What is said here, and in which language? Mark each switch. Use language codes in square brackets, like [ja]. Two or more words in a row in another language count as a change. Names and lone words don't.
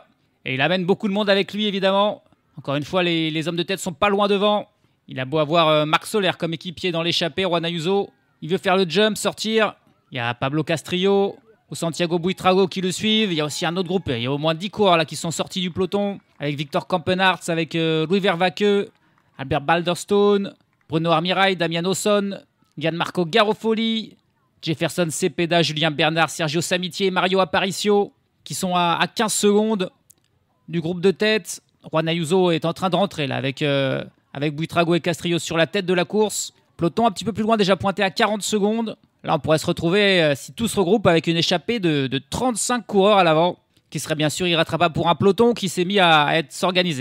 [fr] Et il amène beaucoup de monde avec lui, évidemment. Encore une fois, les hommes de tête sont pas loin devant. Il a beau avoir Marc Soler comme équipier dans l'échappée, Juan Ayuso. Il veut faire le jump, sortir. Il y a Pablo Castrillo ou Santiago Buitrago qui le suivent. Il y a aussi un autre groupe. Il y a au moins 10 coureurs là, qui sont sortis du peloton. Avec Victor Campenarts, avec Louis Vervaeke, Albert Balderstone, Bruno Armirail, Damian Osson, Gianmarco Garofoli, Jefferson Cepeda, Julien Bernard, Sergio Samitier et Mario Aparicio qui sont à 15 secondes du groupe de tête. Juan Ayuso est en train de rentrer là avec Buitrago et Castrillo sur la tête de la course. Peloton un petit peu plus loin, déjà pointé à 40 secondes. Là, on pourrait se retrouver, si tout se regroupe, avec une échappée de 35 coureurs à l'avant, qui serait bien sûr irrattrapable pour un peloton qui s'est mis à s'organiser.